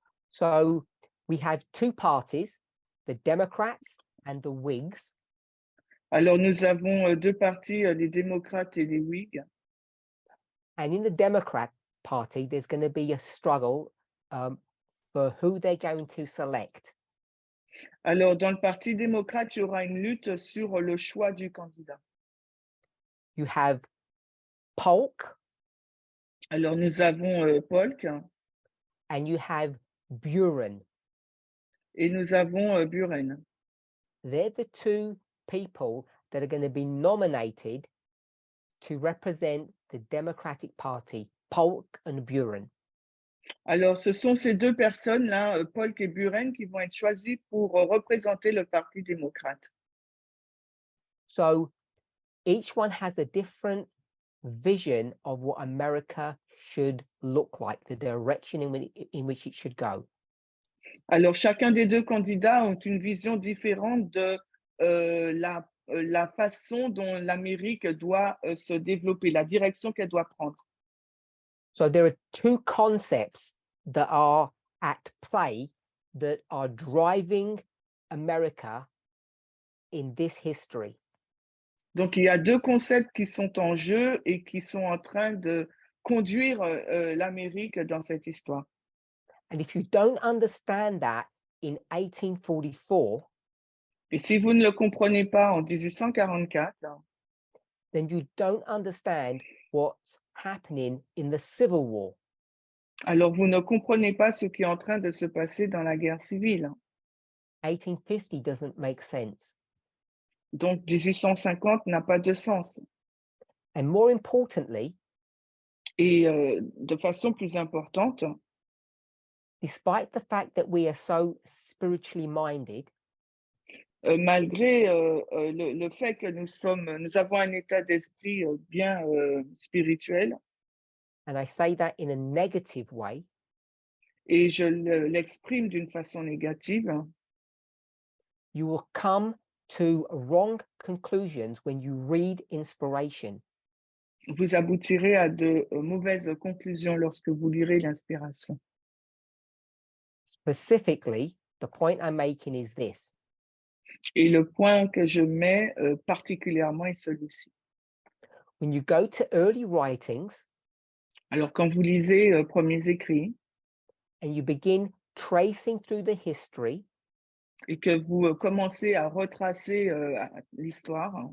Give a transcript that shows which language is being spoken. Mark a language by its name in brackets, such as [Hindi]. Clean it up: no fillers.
[English] So we have two parties, the Democrats and the Whigs. [French] Alors nous avons, 2 partis, les démocrates et les Whigs. [English] And in the Democrat Party, there's going to be a struggle for who they're going to select. [French] Alors dans le parti démocrate, il y aura une lutte sur le choix du candidat. [English] You have Polk [French] Alors nous avons, Polk [English] and you have Buren. [French] et nous avons, Buren. [English] They're the two people that are going to be nominated to represent the Democratic Party, Polk and Buren. [French] Alors ce sont ces 2 personnes-là, Polk et Buren, qui vont être choisies pour, représenter le parti démocrate. [English] So each one has a different vision of what America should look like, the direction in which it should go. [French] Alors chacun des 2 candidats ont une vision différente de, la façon dont l'Amérique doit, se développer, la direction qu'elle doit prendre. [English] So there are two concepts that are at play that are driving America in this history. [French] Donc il y a 2 concepts qui sont en jeu et qui sont en train de conduire, l'Amérique dans cette histoire. [English] And if you don't understand that in 1844, [French] Et si vous ne le comprenez pas en 1844, [English] then you don't understand what's happening in the Civil War. [French] Alors, vous ne comprenez pas ce qui est en train de se passer dans la guerre civile. [English] 1850 doesn't make sense. [French] Donc, 1850 n'a pas de sens. [English] And more importantly, [French] Et de façon plus importante, [English] despite the fact that we are so spiritually minded, [French] malgré le fait que nous avons un état d'esprit bien spirituel, [English] and I say that in a negative way, [French] et je l'exprime d'une façon négative, [English] you will come to wrong conclusions when you read inspiration. [French] vous aboutirez à de mauvaises conclusions lorsque vous lirez l'inspiration. [English] Specifically, the point I'm making is this. [French] Et le point que je mets particulièrement est celui-ci. [English] When you go to early writings [French] Alors, quand vous lisez premiers écrits [English] and you begin tracing through the history, [French] et que vous commencez à retracer l'histoire,